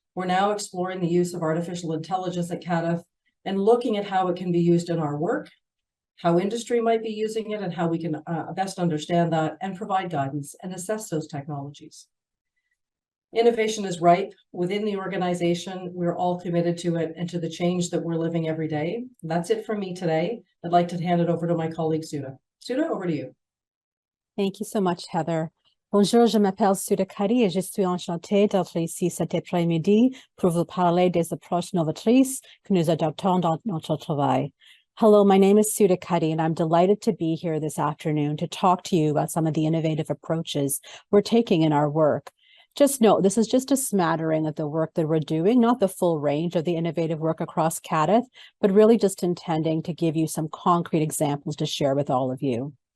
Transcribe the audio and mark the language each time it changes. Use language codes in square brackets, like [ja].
[en] We're now exploring the use of artificial intelligence at CADTH and looking at how it can be used in our work, how industry might be using it, and how we can best understand that and provide guidance and assess those technologies. Innovation is ripe within the organization. We're all committed to it and to the change that we're living every day. That's it from me today. I'd like to hand it over to my colleague, Sudha. Sudha, over to you. Thank you so much, Heather. [fr] Bonjour, je m'appelle Sudha Kutty et je suis enchantée d'être ici cet après-midi pour vous parler des approches novatrices que nous adoptons dans notre travail. [en] Hello, my name is Sudha Kutty, and I'm delighted to be here this afternoon to talk to you about some of the innovative approaches we're taking in our work. Just note, this is just a smattering of the work that we're doing, not the full range of the innovative work across CADTH, but really just intending to give you some concrete examples to share with all of you.